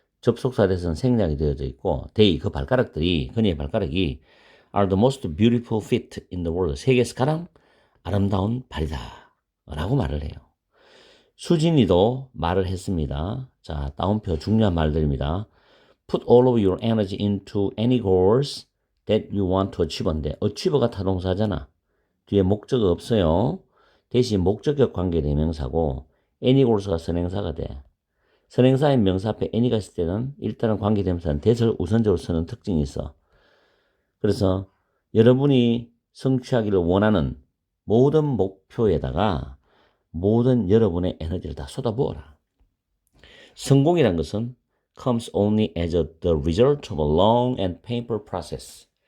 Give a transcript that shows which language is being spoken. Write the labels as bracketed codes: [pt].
[ko] 접속사 대해서는 생략이 되어져 있고 they 그 발가락들이 그녀의 발가락이 are the most beautiful feet in the world. 세계에서 가장 아름다운 발이다 라고 말을 해요. 수진이도 말을 했습니다. 자, 따옴표 중요한 말들입니다. [en] Put all of your energy into any goals that you want to achieve인데 achieve가 타동사잖아. [ko] 뒤에 목적어 없어요. 대신 목적격 관계 대명사고 any goals가 선행사가 돼. 선행사인 명사 앞에 any가 있을 때는 일단은 관계대명사는 대설 우선적으로 쓰는 특징이 있어. 그래서 여러분이 성취하기를 원하는 모든 목표에다가 모든 여러분의 에너지를 다 쏟아부어라. [en] 성공이란 것은 comes only as the result of a long and painful process.